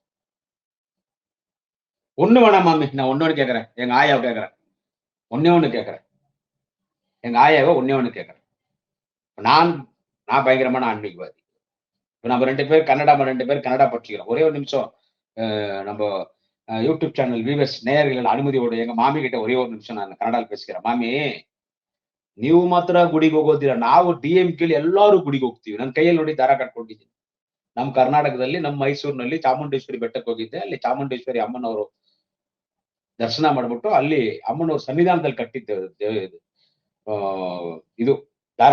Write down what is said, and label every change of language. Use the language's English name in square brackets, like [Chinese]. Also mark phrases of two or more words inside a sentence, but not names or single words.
[Tamil] ஒண்ணு வேணாம் மாமி, நான் ஒன்னொன்னு கேட்கறேன், எங்க ஆயாவை கேட்கறேன், ஒன்னு கேட்கறேன், எங்க ஆயாவை ஒன்னு கேட்கறேன். நான் பயங்கரமான ஆன்மீகவாதி. நம்ம 2 பேர் கன்னடா படிச்சுக்கிறோம். ஒரே ஒரு நிமிஷம் நம்ம யூடியூப் சேனல் வியூவர்ஸ் நேயர்கள் ಅನುಮತಿயோட எங்க ಮಾಮಿ கிட்ட ஒரே ஒரு நிமிஷம் நான் ಕನ್ನಡದಲ್ಲಿ பேசிக்கிறேன். [Kannada] ಮಾಮಿ, ನೀವು ಮಾತ್ರ ಗುಡಿಗೆ ಹೋಗೋದಿಲ್ಲ, ನಾವು DMK ಎಲ್ಲರೂ ಗುಡಿಗೆ ಹೋಗ್ತೀವಿ. ನನ್ನ ಕೈಯಲ್ಲಿ ನೋಡಿ ದಾರ ಕಟ್ಕೊಂಡಿದ್ದೀನಿ. ನಮ್ಮ ಕರ್ನಾಟಕದಲ್ಲಿ, ನಮ್ಮ ಮೈಸೂರಿನಲ್ಲಿ ಚಾಮುಂಡೇಶ್ವರಿ ಬೆಟ್ಟಕ್ಕೆ ಹೋಗಿದ್ದೆ. ಅಲ್ಲಿ ಚಾಮುಂಡೇಶ್ವರಿ ಅಮ್ಮನವರು ದರ್ಶನ ಮಾಡ್ಬಿಟ್ಟು ಅಲ್ಲಿ ಅಮ್ಮನವ್ರ ಸನ್ನಿಧಾನದಲ್ಲಿ ಕಟ್ಟಿದ್ದೆ ಇದು ದಾರ.